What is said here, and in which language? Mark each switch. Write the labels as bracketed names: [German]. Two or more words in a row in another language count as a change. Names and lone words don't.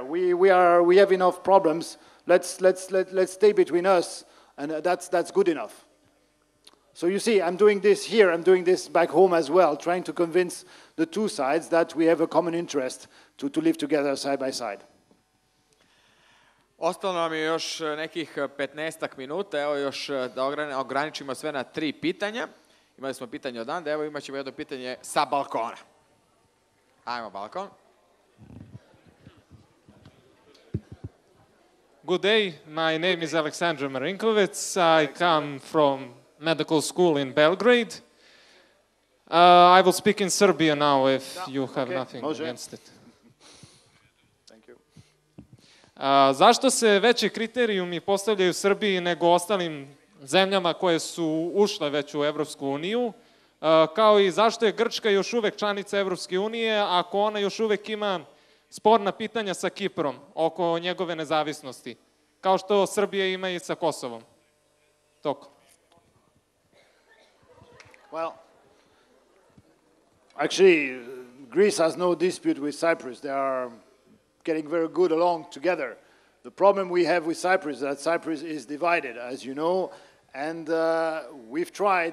[English] We have enough problems. Let's stay between us, and that's good enough. So you see, I'm doing this here. I'm doing this back home as well, trying to convince the two sides that we have a common interest to live together side by side. [Serbian] Ostalo nam je još nekih 15 minuta, evo još da ograničimo sve na 3 pitanja. Imali smo pitanje od Ande, evo imat ćemo jedno pitanje sa balkona. Ajmo balkon. [English] Good day, my name is Aleksandar Marinkovic. I come from medical school in Belgrade. I will speak in Serbian now if you have nothing against it. [Serbian] Zašto se veći kriterijumi postavljaju Srbiji nego ostalim zemljama koje su ušle već u Evropsku uniju, kao i zašto je Grčka još uvek članica Evropske unije ako ona još uvek ima sporna pitanja sa Kiprom oko njegove nezavisnosti, kao što Srbija ima i sa Kosovom. Toliko. [English] Well, actually, Greece has no dispute with Cyprus. They are getting very good along together. The problem we have with Cyprus is that Cyprus is divided, as you know, and we've tried.